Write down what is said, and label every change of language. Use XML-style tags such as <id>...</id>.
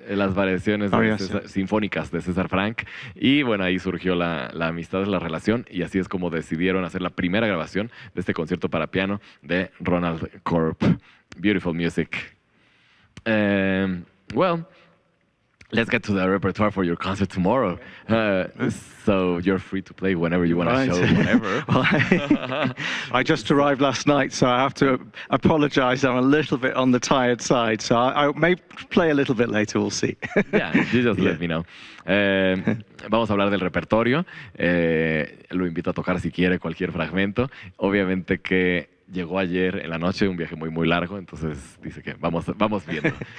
<es>Las variaciones sinfónicas de César Franck. Y bueno, ahí surgió la amistad, la relación, y así es como decidieron hacer la primera grabación de este concierto para piano de Ronald Corp.</es> <en>Beautiful music. Well, let's get to the repertoire for your concert tomorrow. So you're free to play whenever you want to show whatever. Well, I just arrived last night, so I have to apologize. I'm a little bit on the tired side, so I may play a little bit later. We'll see. Yeah, you just let me know.</en> <es>Vamos a hablar del repertorio. Lo invito a tocar si quiere cualquier fragmento. Obviamente que llegó ayer en la noche, un viaje muy, muy largo, entonces dice que vamos viendo.</es>